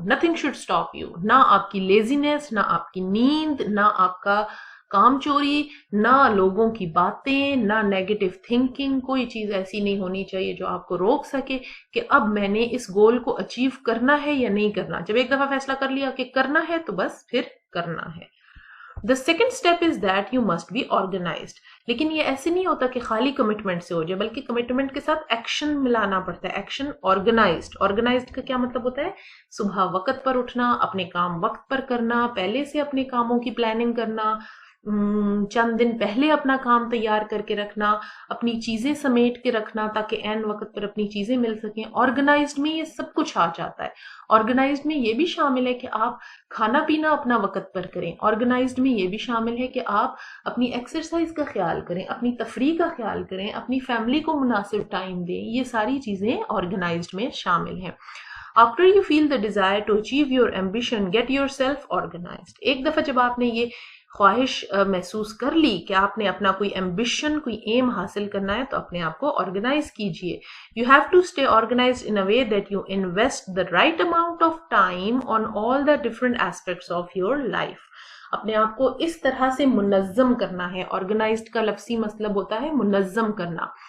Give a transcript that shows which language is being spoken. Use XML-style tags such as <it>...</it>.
<en>nothing should stop you,</en> <ur>نہ آپ کی لیزینس, نہ آپ کی نیند, نہ آپ کا کام چوری, نہ لوگوں کی باتیں, نہ نیگیٹو تھنکنگ. کوئی چیز ایسی نہیں ہونی چاہیے جو آپ کو روک سکے کہ اب میں نے اس گول کو اچیو کرنا ہے یا نہیں کرنا. جب ایک دفعہ فیصلہ کر لیا کہ کرنا ہے تو بس پھر کرنا ہے.</ur> <en>The second step is that you must be organized.</en> <ur>لیکن یہ ایسے نہیں ہوتا کہ خالی کمٹمنٹ سے ہو جائے, بلکہ کمٹمنٹ کے ساتھ ایکشن ملانا پڑتا ہے. Action organized. آرگنائزڈ کا کیا مطلب ہوتا ہے؟ صبح وقت پر اٹھنا, اپنے کام وقت پر کرنا, پہلے سے اپنے کاموں کی پلاننگ کرنا, چند دن پہلے اپنا کام تیار کر کے رکھنا, اپنی چیزیں سمیٹ کے رکھنا تاکہ عین وقت پر اپنی چیزیں مل سکیں. آرگنائزڈ میں یہ سب کچھ آ جاتا ہے. آرگنائزڈ میں یہ بھی شامل ہے کہ آپ کھانا پینا اپنا وقت پر کریں. آرگنائزڈ میں یہ بھی شامل ہے کہ آپ اپنی ایکسرسائز کا خیال کریں, اپنی تفریح کا خیال کریں, اپنی فیملی کو مناسب ٹائم دیں. یہ ساری چیزیں آرگنائزڈ میں شامل ہیں.</ur> <en>After you feel the desire to achieve your ambition, get yourself organized.</en> <ur>ایک دفعہ جب آپ نے یہ خواہش محسوس کر لی کہ آپ نے اپنا کوئی ایمبیشن, کوئی ایم حاصل کرنا ہے, تو اپنے آپ کو آرگنائز کیجئے.</ur> <en>You have to stay organized in a way that you invest the right amount of time on all the different aspects of your life.</en> <ur>اپنے آپ کو اس طرح سے منظم کرنا ہے. آرگنائزڈ کا لفظی مطلب ہوتا ہے منظم کرنا.</ur>